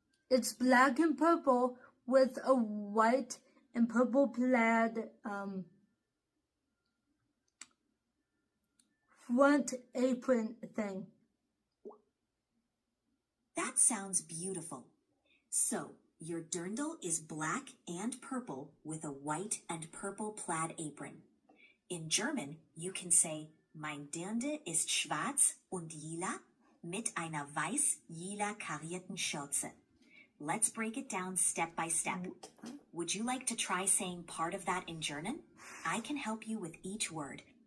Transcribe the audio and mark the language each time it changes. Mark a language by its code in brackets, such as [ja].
[en] It's black and purple with a white and purple plaid front apron thing. That sounds beautiful. So, your dirndl is black and purple with a white and purple plaid apron. In German, you can say, [de] Mein Dirndl ist schwarz und lila mit einer weiß-lila karierten Schürze. [en] Let's break it down step by step. Would you like to try saying part of that in German? I can help you with each word.